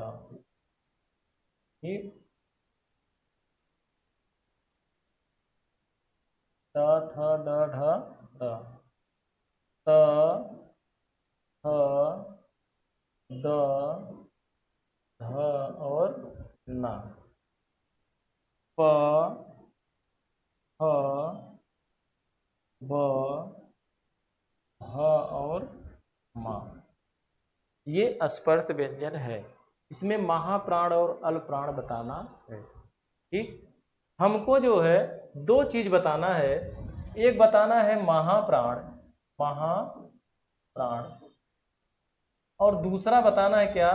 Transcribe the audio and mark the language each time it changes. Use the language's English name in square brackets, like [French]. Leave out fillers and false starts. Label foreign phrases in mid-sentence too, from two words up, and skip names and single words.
[Hindi] ठीक, त, थ, द, ढ, ध, त, ह, द, ध और न, प, ह, ब, ह और म। ये स्पर्श व्यंजन है। इसमें महाप्राण और अल्पप्राण बताना है। ठीक, हमको जो है दो चीज बताना है। एक बताना है महाप्राण, महाप्राण, और दूसरा बताना है क्या?